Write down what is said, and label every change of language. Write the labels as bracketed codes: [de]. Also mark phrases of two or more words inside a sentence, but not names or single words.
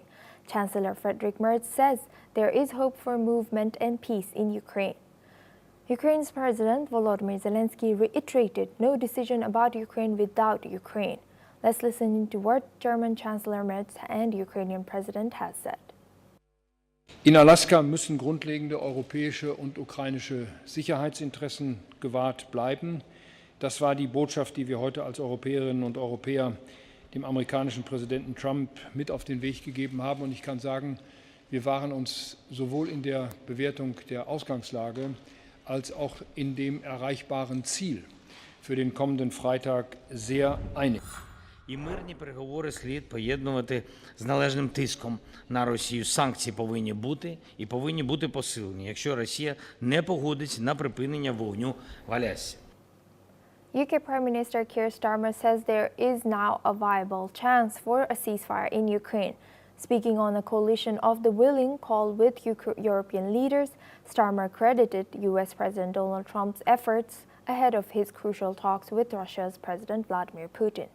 [en] Chancellor Friedrich Merz says there is hope for movement and peace in Ukraine. Ukraine's President Volodymyr Zelensky reiterated no decision about Ukraine without Ukraine. Let's listen to what German Chancellor Merz and Ukrainian President has said. [de] In Alaska müssen grundlegende europäische und ukrainische Sicherheitsinteressen gewahrt bleiben. Das war die Botschaft, die wir heute als Europäerinnen und Europäer dem amerikanischen Präsidenten Trump mit auf den Weg gegeben haben. Und ich kann sagen, wir waren uns sowohl in der Bewertung der Ausgangslage als auch in dem erreichbaren Ziel für den kommenden Freitag sehr einig. [uk] І мирні переговори слід поєднувати з належним тиском на Росію. Санкції повинні бути і повинні бути посилені, якщо Росія не погодиться на припинення вогню в Алясці. [en] UK Prime Minister Keir Starmer says there is now a viable chance for a ceasefire in Ukraine. Speaking on a coalition of the willing call with European leaders, Starmer credited US President Donald Trump's efforts ahead of his crucial talks with Russia's President Vladimir Putin.